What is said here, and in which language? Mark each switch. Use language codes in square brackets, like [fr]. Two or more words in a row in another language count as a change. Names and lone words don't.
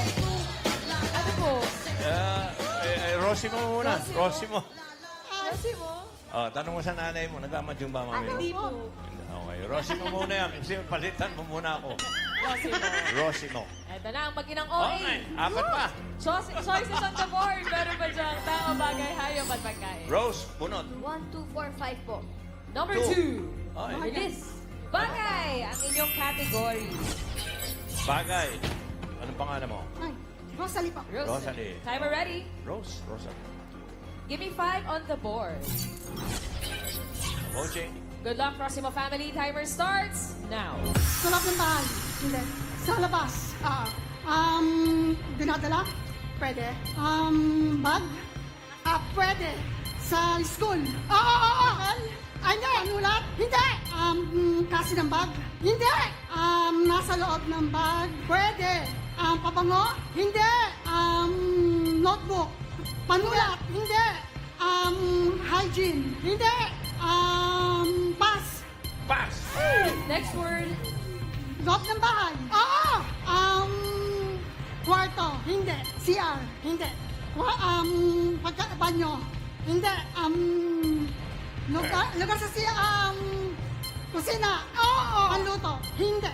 [tl] Ano po? Rosimo muna. Rosimo. Rosimo? Oh, tanong mo sa nanay mo, nagmamadyong ba mami mo? Hindi po. Okay, Rosimo muna yan. Kasi palitan mo muna ako. Rosimo. Rosimo. Ito na ang mag-inang OA. Okay, apat pa. [en] Choices on the board. [tl] Meron ba diyang tao, bagay, hayop at pagkain? Rose, bunot. 1, 2, 4, 5 po. [en] Number 2. Two. Okay. [tl] Bilis. Bagay ang inyong category. Bagay. Anong pangalan mo? Ay, Rosalie pa. Rosalie. [en] Timer ready? Rose, Rosalie. Give me 5 on the board. Coaching. Good luck, Rosimo family. Timer starts now. [tl] Sa loob ng bahay. Hindi. Sa labas. Dinadala? Pwede. Bag? Pwede. Sa school? Oo. Ay, hindi. Anulat? Hindi. Kasi ng bag? Hindi. Nasa loob ng bag? Pwede. Pabango? Hindi. Notebook? Panulat? Hindi. Hygiene? Hindi. [en] Pass? Pass! Next word. [tl] Loob ng bahay? Oo! Kwarto? Hindi. CR? Hindi. Banyo? Hindi. Lugar sa CR? Kusina? Oo! Panluto? Hindi.